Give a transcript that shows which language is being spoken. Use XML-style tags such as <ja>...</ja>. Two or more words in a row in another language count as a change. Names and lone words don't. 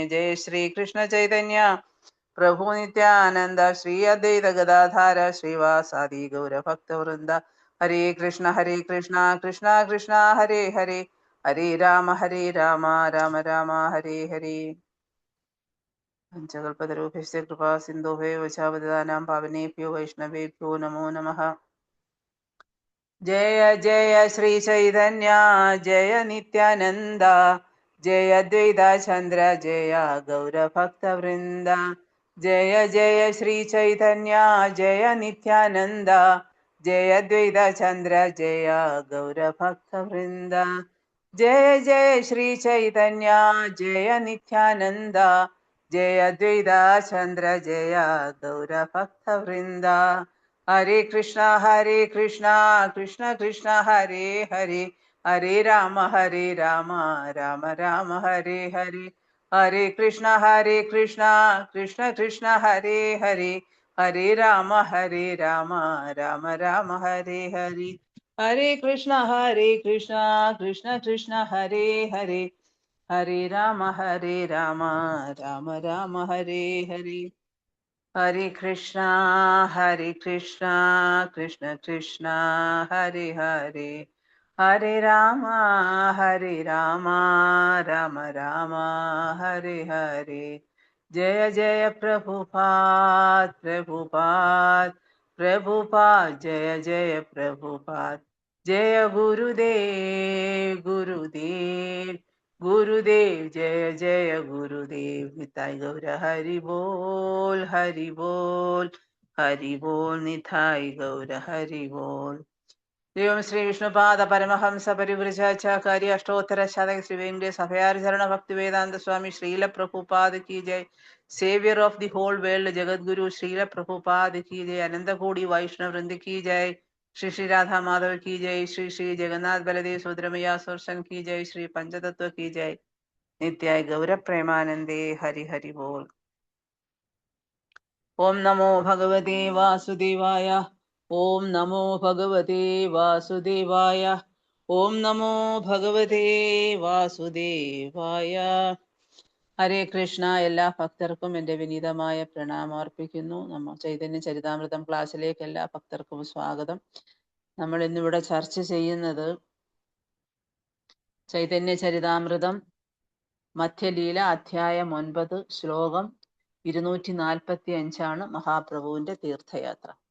<sa>ജയ ശ്രീ കൃഷ്ണ ചൈതന്യ പ്രഭു നിത്യാനന്ദ ശ്രീ അദ്വൈത ഗദാധാര ശ്രീവാസാദി ഗൗരഭക്തവൃന്ദ. ഹരേ കൃഷ്ണ കൃഷ്ണ കൃഷ്ണ ഹരേ ഹരേ ഹരേ രാമ രാമ രാമ ഹരേ ഹരേ. പഞ്ചകൽപതരൂപേശ്ച കൃപാ സിന്ധോഭേ വചാവദാനാം പാവനേഭ്യോ വൈഷ്ണവേഭ്യോ നമോ നമഃ. ജയ ജയ ശ്രീ ചൈതന്യ ജയ നിത്യാനന്ദ ജയ ദ്വൈത ചന്ദ്ര ജയ ഗൗരഭക്തവൃന്ദ. ജയ ജയ ശ്രീ ചൈതന്യ ജയ നിത്യാനന്ദ ജയ ദ്വൈത ചന്ദ്ര ജയ ഗൗരഭക്തവൃന്ദ. ജയ ജയ ശ്രീ ചൈതന്യ ജയ നിത്യാനന്ദ ജയ ദ്വൈത ചന്ദ്ര ജയ ഗൗരഭക്തവൃന്ദ. ഹരേ കൃഷ്ണ കൃഷ്ണ കൃഷ്ണ ഹരേ ഹരേ ഹരേ രാമ രാമ രാമ ഹരേ ഹരേ. ഹരേ കൃഷ്ണ കൃഷ്ണ കൃഷ്ണ ഹരേ ഹരേ ഹരേ രാമ രാമ രാമ ഹരേ ഹരേ. ഹരേ കൃഷ്ണ കൃഷ്ണ ഹരേ ഹരേ ഹരേ രാമ രാമ ഹരേ ഹരേ. ഹരേ കൃഷ്ണ കൃഷ്ണ കൃഷ്ണ ഹരേ ഹരേ ഹരേ രാമ രാമ ഹരേ ഹരേ.</sa> <bn>জয় জয় প্রভুপাদ প্রভুপাদ প্রভুপাদ জয় জয় প্রভুপাদ. জয় গুরুদেব গুরুদেব গুরুদেব জয় জয় গুরুদেব. নিতাই গৌর হরি বোল হরি বোল হরি বোল. নিতাই গৌর হরি বোল.</bn> <sa>ദൈവം ശ്രീ വിഷ്ണുപാദ പരമഹംസ പരിവ്രജാചാര്യ അഷ്ടോത്തര ശതക ശ്രീ വെങ്കടേശ അഭയാചരണ ഭക്തി വേദാന്ത സ്വാമി ശ്രീല പ്രഭുപാദ്</sa> <hi>की जय.</hi> <en>saviour of the whole world ജഗദ്ഗുരു ശ്രീല പ്രഭുപാദ്</en> <hi>की जय. अनंतकोटि वैष्णव वृंद की जय. श्री श्री राधा माधव की जय. श्री श्री जगन्नाथ बलदेव सुद्रमया सुदर्शन की जय. श्री पंचतत्व की जय.</hi> <bn>নিতাই গৌর প্রেমানন্দে হরি হরি বোল.</bn> <sa>ओम नमो भगवते वासुदेवाय. ओम नमो भगवते वासुदेवाय. ओम नमो भगवते വാസുദേവായ.</sa> <ml>ഹരേ കൃഷ്ണ. എല്ലാ ഭക്തർക്കും എൻ്റെ വിനീതമായ പ്രണാമം അർപ്പിക്കുന്നു. നമ്മൾ ചൈതന്യ ചരിതാമൃതം ക്ലാസ്സിലേക്ക് എല്ലാ ഭക്തർക്കും സ്വാഗതം. നമ്മൾ ഇന്നിവിടെ ചർച്ച ചെയ്യുന്നത് ചൈതന്യ ചരിതാമൃതം മധ്യലീല അധ്യായം 9 ശ്ലോകം 245 മഹാപ്രഭുവിന്റെ തീർത്ഥയാത്ര.</ml>